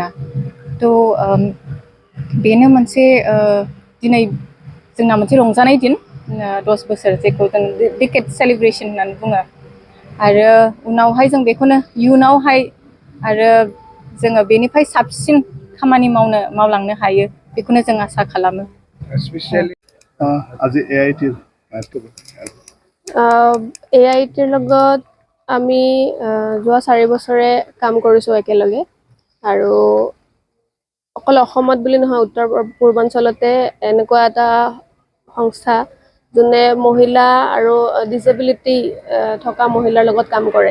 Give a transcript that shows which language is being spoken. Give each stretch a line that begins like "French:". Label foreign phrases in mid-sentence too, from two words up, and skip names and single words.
Bodo: थ' बेनो मोनसे दिनै जोंना मोनसे रंजानाय दिन, 10 बोसोर जेखौ जों
English: decade celebration
Bodo: होननानै बुङो। आरो उनावहाय जों बेखौनो इयुनावहाय आरो जोङो बेनिफ्राय साबसिन खामानि मावलांनो हायो बेखौनो जों आसा खालामो।
Assamese: আজি AIETৰ লগত আমি যোৱা 4 বছৰে কাম কৰিছোঁ একেলগে। আৰু অকল অসমত বুলি নহয়, উত্তৰ পূৰ্বাঞ্চলতে এনেকুৱা এটা সংস্থা যোনে মহিলা আৰু ডিছেবিলিটি থকা মহিলাৰ লগত কাম কৰে।